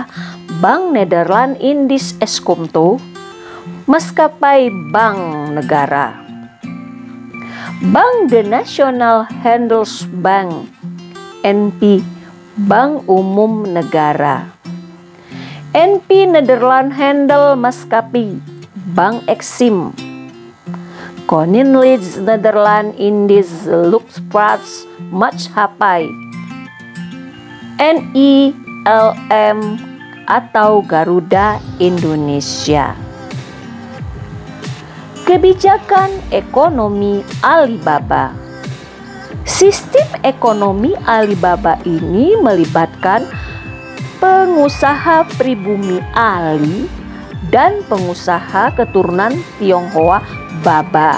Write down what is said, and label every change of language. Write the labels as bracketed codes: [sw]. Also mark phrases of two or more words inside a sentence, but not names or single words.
[id] Bank Nederland Indisch Eskomto, Maskapai Bank Negara, Bank de National Handelsbank, NP, Bank Umum Negara, NP Nederland Handel Maskapai, Bank Exim, Koninklijke Nederland Indische Luchtvaart Maatschappij, NILM atau Garuda Indonesia. Kebijakan ekonomi Alibaba. Sistem ekonomi Alibaba ini melibatkan pengusaha pribumi Ali dan pengusaha keturunan Tionghoa Baba.